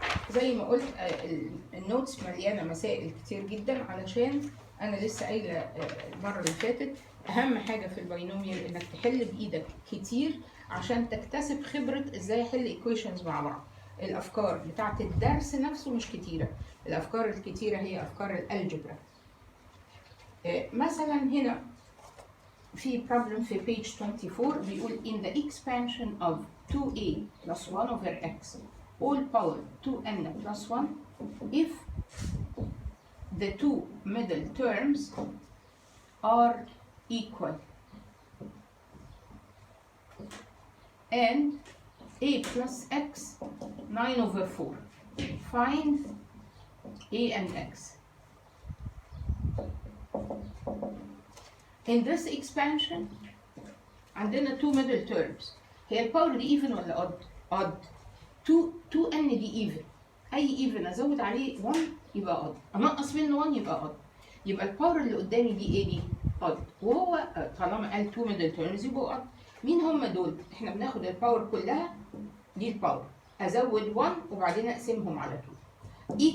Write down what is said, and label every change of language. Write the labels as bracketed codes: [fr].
[ar] زي ما قلت النوتس مليانة مسائل كتير جدا، علشان أنا لسه قايلة المرة اللي فاتت أهم حاجة في الباينوميال إنك تحل بإيدك كتير عشان تكتسب خبرة إزاي أحل إيكويشنز مع بعض. الأفكار بتاعت الدرس نفسه مش كتيرة، الأفكار الكتيرة هي أفكار الألجبرا. مثلا هنا في problem في page 24 بيقول [en] in the expansion of 2a plus 1 over x all power 2n plus 1 if the two middle terms are equal and a plus x 9 over 4, find a and x. In this expansion عندنا two middle terms. [ar] هي الباور دي even ولا odd؟ odd. 2n دي even. أي even أزود عليه 1 يبقى odd، أنقص منه 1 يبقى odd. يبقى الباور اللي قدامي دي إيه دي؟ odd. وهو طالما قال two middle terms يبقوا odd. مين هم دول؟ إحنا بناخد الباور كلها دي الباور، أزود 1 وبعدين أقسمهم على 2.